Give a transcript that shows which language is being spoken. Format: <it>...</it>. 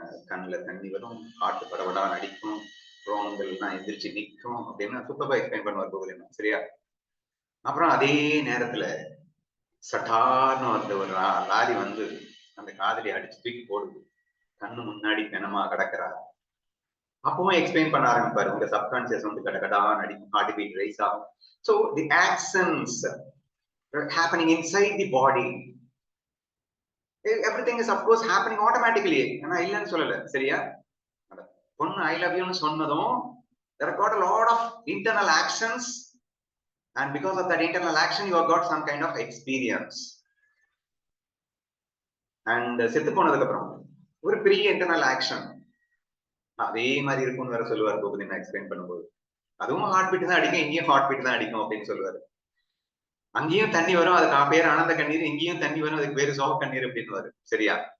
<ta>கண்ணுல தண்ணி வரும், காட்டு பரவடா நடிக்கும், ரோமங்கள் எல்லாம் எந்திரிச்சு நிற்கும் அப்படின்னு சூப்பரா எக்ஸ்பிளைன் பண்ணுவார் பூபதினா. சரியா? அப்புறம் அதே நேரத்துல சட்டார்னு வந்து ஒரு லாரி வந்து அந்த காதலி அடிச்சு தூக்கி போடுது. கண்ணு முன்னாடி பிணமா கிடக்குறா. அப்பவும் எக்ஸ்பிளைன் பண்ண ஆரம்பிப்பாரு. உங்க சப்கான்சியஸ் வந்து கடகடா நடிக்கும், ஹார்ட் பீட் ரைஸ் ஆகும்.</ta> <en>So the actions happening inside the body, everything is of course happening automatically.</en> <ta>ஆனா இல்லைன்னு சொல்லல. சரியா? பொண்ணு ஐ லவ் யூன்னு சொன்னதும்</ta> <en>there are got a lot of internal actions and because of that internal action you have got some kind of experience.</en> <ta>And செத்து போனதுக்கு அப்புறம் ஒரு பெரிய இன்டர்னல் ஆக்ஷன் அதே மாதிரி இருக்கும்னு வேற சொல்லுவார் கோபதி நான் எக்ஸ்பிளைன் பண்ணும்போது. அதுவும் ஹார்ட் பீட் தான் அடிக்கும், இங்கேயும் ஹார்ட் பீட் தான் அடிக்கும் அப்படின்னு சொல்லுவாரு. அங்கேயும் தண்ணி வரும், அதுக்கு பேர் ஆனந்த கண்ணீர், இங்கேயும் தண்ணி வரும், அதுக்கு பேரு சோக கண்ணீர் அப்படின்னு. சரியா?</ta>